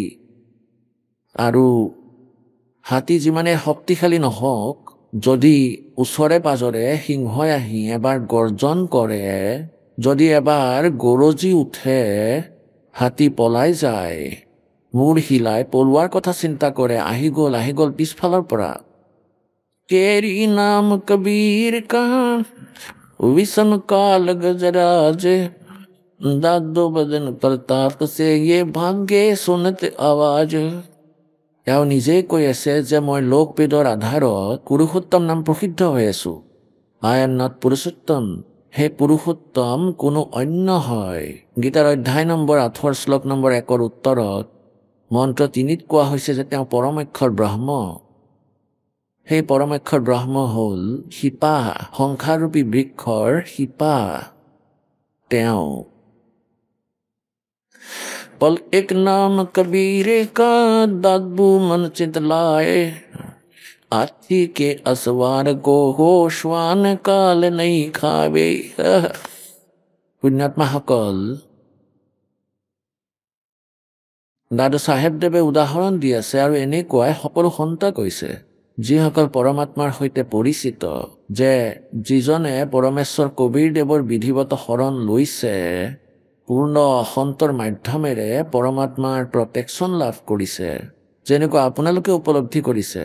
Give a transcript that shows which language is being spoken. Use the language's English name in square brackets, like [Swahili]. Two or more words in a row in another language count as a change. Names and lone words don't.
[Assamese] আৰু হাতী যিমানে শক্তিশালী নহওক, যদি ওচৰে পাজৰে সিংহই আহি এবাৰ গৰ্জন কৰে, যদি এবাৰ গৰজি উঠে, হাতী পলাই যায়, মূৰ হিলাই পলোৱাৰ কথা চিন্তা কৰে, আহি গ'ল পিছফালৰ পৰা। [Hindi] केरी नाम कबीर का विषम काल गजराज दादो बदन प्रताप से ये भाग्य सुनत आवाज। [Assamese] তেওঁ নিজেই কৈ আছে যে মই লোকবেদৰ আধাৰত পুৰুষোত্তম নাম প্ৰসিদ্ধ হৈ আছো। [English] I am not [Assamese] পুৰুষোত্তম। সেই পুৰুষোত্তম কোনো অন্য হয়। গীতাৰ অধ্যায় নম্বৰ 8 শ্লোক নম্বৰ 1 উত্তৰত মন্ত্ৰ 3ত কোৱা হৈছে যে তেওঁ পৰমাক্ষৰ ব্ৰহ্ম। সেই পৰমাক্ষৰ ব্ৰহ্ম হ'ল শিপা, সংসাৰৰূপী বৃক্ষৰ শিপা তেওঁ। [Hindi] पल एक नाम कबीर का दादू मन चितलाए हाथी के असवार को हो श्वान काल नहीं खावे। [Assamese] पुण्यात्माসকল, দাদু চাহেবদেৱে উদাহৰণ দি আছে আৰু এনেকুৱাই সকলো সন্ত কৈছে যিসকল পৰমাত্মাৰ সৈতে পৰিচিত, যে যিজনে পৰমেশ্বৰ কবীৰদেৱৰ বিধিৱত শৰণ লৈছে, পূৰ্ণ সন্তৰ মাধ্যমেৰে পৰমাত্মাৰ প্ৰটেকশ্যন লাভ কৰিছে, যেনেকুৱা আপোনালোকে উপলব্ধি কৰিছে।